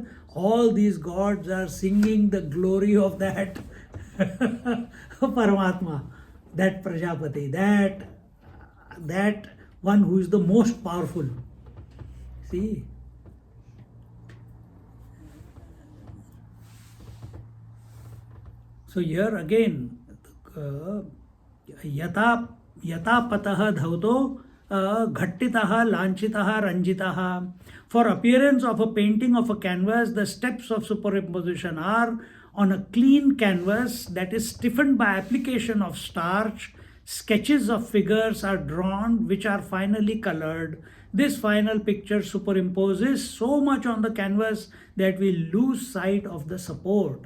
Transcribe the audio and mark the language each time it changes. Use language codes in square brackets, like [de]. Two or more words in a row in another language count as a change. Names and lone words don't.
[en] All these gods are singing the glory of that Paramatma, that Prajapati, that one who is the most powerful. See? So here again, [sa] यथा पटो धौतो घट्टितो लाञ्छितो रञ्जितः. [en] For appearance of a painting of a canvas, the steps of superimposition are: on a clean canvas that is stiffened by application of starch, sketches of figures are drawn which are finally colored. This final picture superimposes so much on the canvas that we lose sight of the support.